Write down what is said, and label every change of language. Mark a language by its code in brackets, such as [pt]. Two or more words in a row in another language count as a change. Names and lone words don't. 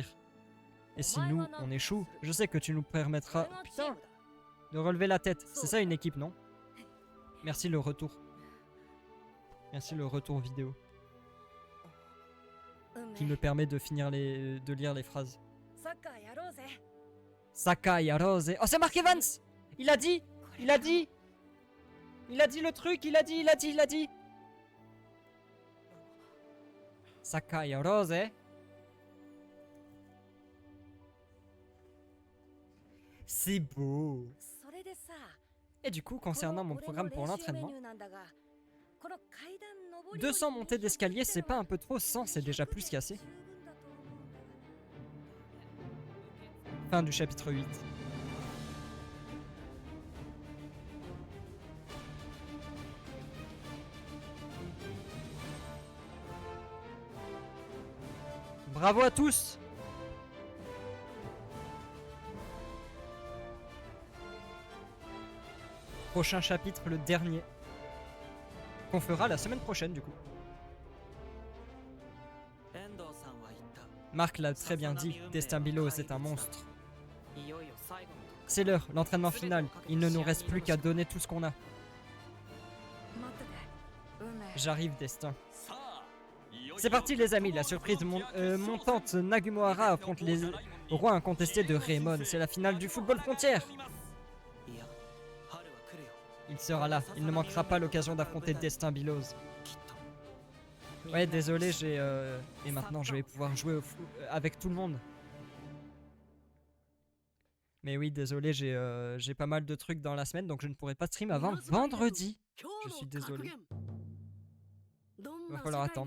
[fr] Et si nous, on échoue, je sais que tu nous permettras, putain, de relever la tête. C'est ça une équipe, non? Merci le retour. Merci le retour vidéo. qui me permet de de lire les phrases. [ja] サッカーやろうぜ。 Sakai Rose. [fr] Oh, c'est Mark Evans! Il a dit! [ja] これ [fr] Il a dit! Il a dit le truc! Il a dit! Sakai Rose. C'est beau! [ja] それでさ、 [fr] Et du coup, concernant mon programme pour l'entraînement, 200 200 montées d'escalier, c'est pas un peu trop? 100, c'est déjà plus qu'assez. Fin du chapitre 8. Bravo à tous! Prochain chapitre, le dernier. Qu'on fera la semaine prochaine du coup. [ja] 遠藤さんは言った [fr] Marc l'a très bien dit, Destin Bilos est un monstre. [ja] いよいよ最後の [fr] C'est l'heure, l'entraînement final. Il ne nous reste plus qu'à donner tout ce qu'on a. J'arrive, Destin. [ja] さあいよいよ [fr] C'est parti les amis, la surprise montante Nagumohara affronte les rois incontestés de Raymond. C'est la finale du football frontière. [ja] いや春は来るよ [fr] Il sera là, il ne manquera pas l'occasion d'affronter Destin Bilos. [ja] きっと [fr] Ouais, désolé, et maintenant je vais pouvoir jouer avec tout le monde. Mais oui, désolé, j'ai pas mal de trucs dans la semaine, donc je ne pourrai pas stream avant vendredi. Je suis désolé. Va falloir attendre.